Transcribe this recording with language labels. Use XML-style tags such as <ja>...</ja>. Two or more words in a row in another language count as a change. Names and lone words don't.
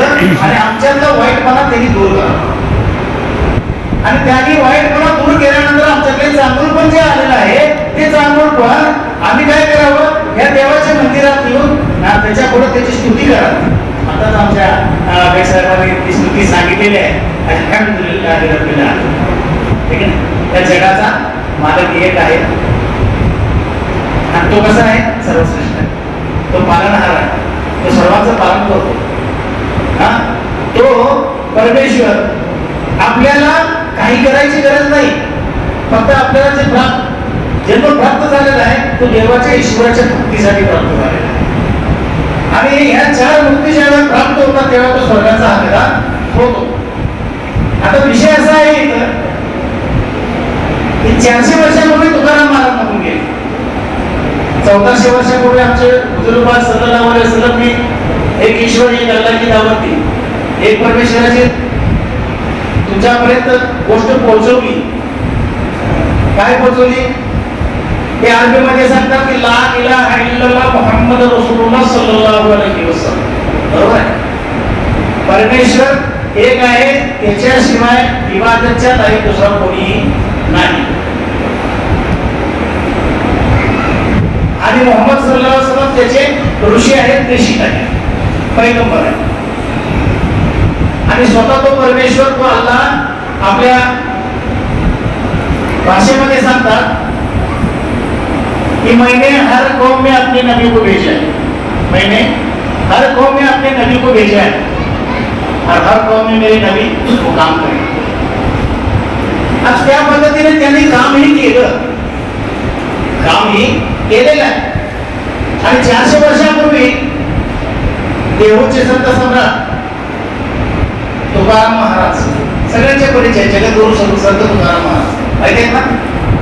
<mr>आणि आमच्यातला वाईटपणा त्यांनी दूर करावा. आणि त्यांनी वाईटपणा दूर केल्यानंतर आमच्याकडे चांगुलपण जे आलेलं आहे ते चांगुलपण आम्ही काय करावं, या देवाच्या मंदिरात येऊन त्याच्या पुढे त्याची स्तुती करावी. आताच आमच्या साहेबांनी ती स्तुती सांगितलेली आहे.</mr> <ar>الحمد لله رب العالمين.</ar> <mr>ठीक आहे. त्या जगाचा मालक एक आहे आणि तो कसा आहे? सर्वश्रेष्ठ आहे. तो पालनहार आहे. तो सर्वांचं पालन करतो. तो परमेश्वर आपल्याला काही करायची गरज नाही. फक्त आपल्याला जे जन्म प्राप्त झालेला आहे तो देवाच्या ईश्वराच्या भक्तीसाठी प्राप्त झालेला आहे. आणि ह्या 4 मुक्ती ज्यावेळेला प्राप्त होतात तेव्हा तो स्वर्गाचा हकदार होतो. आता विषय असा आहे इथं की 400 वर्षापूर्वी तुकाराम महाराज म्हणून गेले. 1400 वर्षापूर्वी आमचे बुजुर्ग</mr> <ar>صلى الله عليه وسلم</ar> <mr>एक ईश्वर,</mr> <hi>एक अल्लाह की दावत दी,</hi> <mr>एक परमेश्वराची तुमच्यापर्यंत गोष्ट पोहोचवली. काय पोहोचवली? ते अरबी मध्ये सांगतात की</mr> <ar>لا إله إلا الله محمد رسول الله صلى الله عليه وسلم.</ar> <mr>बरोबर आहे? परमेश्वर एक आहे, त्याच्याशिवाय इबादतच्या लायक दुसरा कोणी नाही. आणि मोहम्मद</mr> <ar>صلى الله عليه وسلم</ar> <mr>त्याचे ऋषी आहेत, प्रेषित आहेत, पैगंबर आहेत. आणि स्वतः तो परमेश्वर, तो अल्लाह आपल्या भाषेमध्ये सांगतात कि</mr> <hi>मैंने हर कौम में अपने नबी को भेजा है. मैंने हर कौम में अपने नबी को भेजा है और हर कौम में मेरे नबी वो काम करें.</hi> <mr>आज त्या पद्धतीने त्यांनी कामही केलं, कामही केलेलं आहे. आणि 400 वर्षापूर्वी देहूचे संत सम्राट तुकाराम महाराज, सगळ्यांचे परिचय, जगद्गुरु संत तुकाराम महाराज माहिती आहेत ना.</mr>